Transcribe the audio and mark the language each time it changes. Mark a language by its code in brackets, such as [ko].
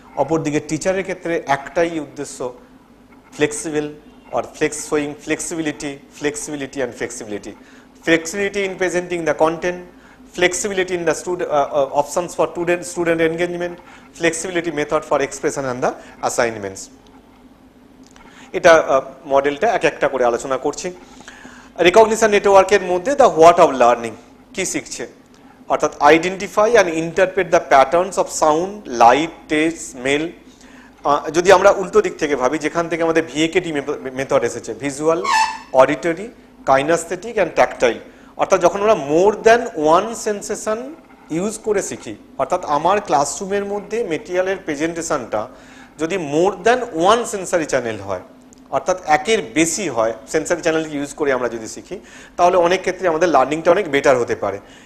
[bn] অপরদিকে টিচারের ক্ষেত্রে একটাই উদ্দেশ্য, [en] Flexible or showing flexibility and flexibility. Flexibility in presenting the content, flexibility in the options for student engagement, flexibility method for expression and the assignments. [bn] এটা মডেলটা এক একটা করে আলোচনা করছি। রিকগনিশন নেটওয়ার্কের মধ্যে [en] the what of learning, [bn] কি শিখছে, অর্থাৎ [en] Identify and interpret the patterns of sound, light, taste, smell. [bn] যদি আমরা উল্টো দিক থেকে ভাবি, যেখান থেকে আমাদের ভিএকেটি মেথড এসেছে, ভিজুয়াল, অডিটরি, কাইনাস্থেটিক অ্যান্ড ট্যাকটাইল, অর্থাৎ যখন আমরা [en] more than one sensation use [bn] করে শিখি, অর্থাৎ আমার ক্লাসরুমের মধ্যে মেটেরিয়ালের প্রেজেন্টেশনটা যদি more than one sensory channel হয়, অর্থাৎ একের বেশি হয় সেন্সারি চ্যানেল ইউজ করে আমরা যদি শিখি, তাহলে অনেক ক্ষেত্রে আমাদের লার্নিংটা অনেক বেটার হতে পারে।